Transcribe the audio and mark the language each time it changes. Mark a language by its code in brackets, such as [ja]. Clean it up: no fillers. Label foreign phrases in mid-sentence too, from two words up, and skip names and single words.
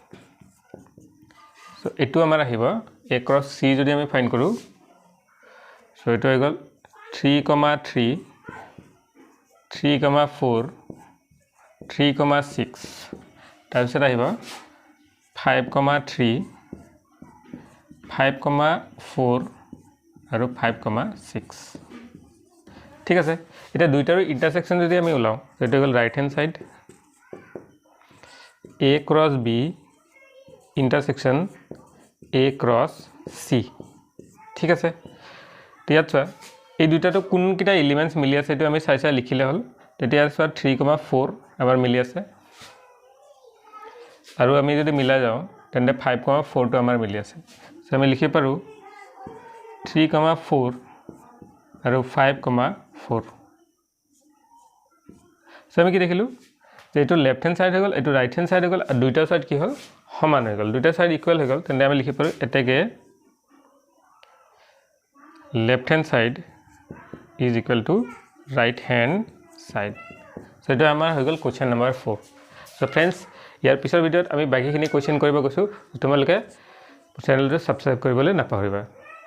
[as] সো এটো আমাৰ আহিব [en] A cross C [as] যদি আমি ফাইন্ড কৰো সো এটো হৈ গল 3,3 3,4 3,6 তাৰপিছত আহিব 5,3 5,4 আৰু 5,6 ঠিক আছে এটা দুইটাৰ ইন্টারসেকশন যদি আমি উলাও এটা গল [en] right hand side A cross B intersection A cross C [as] ঠিক আছে ইয়াত চোৱা এই দুইটাটো কোন কিটা এলিমেন্টস মিলি আছে এটো আমি চাইছা লিখিলে হল তেতিয়া চোৱা 3,4 আমাৰ মিলি আছে আৰু আমি যদি মিলা যাও তেন্তে 5,4 টো আমাৰ মিলি আছে সো আমি লিখি পাৰো 3,4 আৰু 5,4 সো আমি কি দেখিলো যে এটো [en] left hand side [as] হৈ গল এটো [en] right hand side [as] হৈ গল আৰু দুইটা সাইড কি হল সমান হৈ গল দুইটা সাইড ইকুয়াল হৈ গল তেন্তে আমি লিখি পাৰো এটাকে [en] left hand side is equal to right hand side so [as] এটা আমাৰ হৈ গল [en] question number [as] 4 [en] so friends [as] ইয়াৰ পিছৰ ভিডিওত আমি বাকিখিনি কোৱেশ্চন কৰিব গৈছো তোমালোকে চেনেলটো সাবস্ক্ৰাইব কৰিবলৈ নাপাহৰিবা